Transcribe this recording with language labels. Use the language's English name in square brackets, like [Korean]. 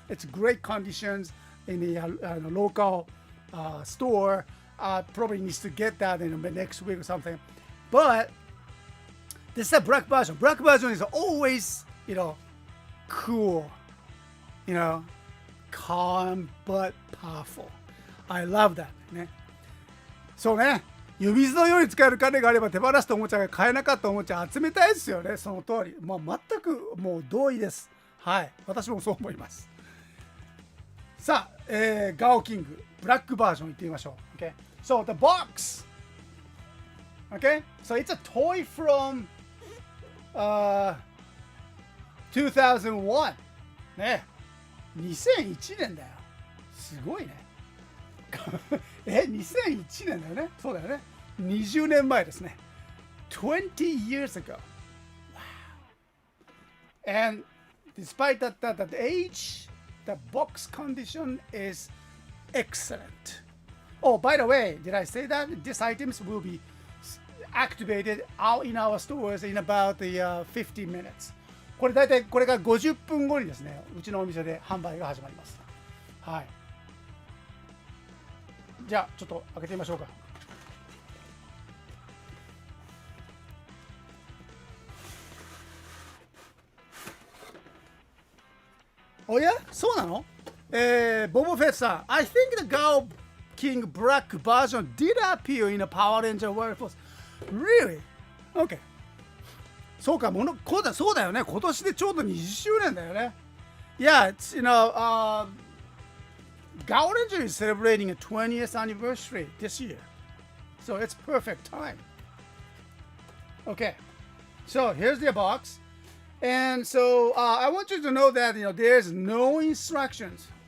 [English] It's great conditions in the local store. Probably needs to get that in the next week or something. But this is a black version. Black version is always, you know, cool, you know, calm but powerful. I love that. ね。 [Japanese] そうね。湯水のように使える金があれば手放したおもちゃが買えなかったおもちゃ集めたいですよね。その通り。もう全くもう同意です。はい。私もそう思います。さあ、ガオキングブラックバージョンいってみましょう。 [English] Okay. So the box. Okay. So it's a toy from 2001. ね。 [Japanese] 2001年だよ。すごいね。2001年だよね。そうだよね。 20年前ですね。 [English] 20 years ago. Wow. And despite that age, the box condition is excellent. Oh, by the way, did I say that these items will be activated out in our stores in about 50 minutes? [Japanese] これ大体これが50分後にですね、うちのお店で販売が始まります。はい。じゃあちょっと開けてみましょうか。おや、そうなの？ [English] ボボフェットさん、I think the Gao King Black version did appear in a Power Ranger World Force. Really? Okay. [Japanese] そうか、そうだよね。今年でちょうど20周年だよね。 [English] Yeah, it's, you know, Gao Ranger is celebrating a 20th anniversary this year. So it's perfect time. Okay. So here's the box. And so I want you to know that, you know, there's no instructions.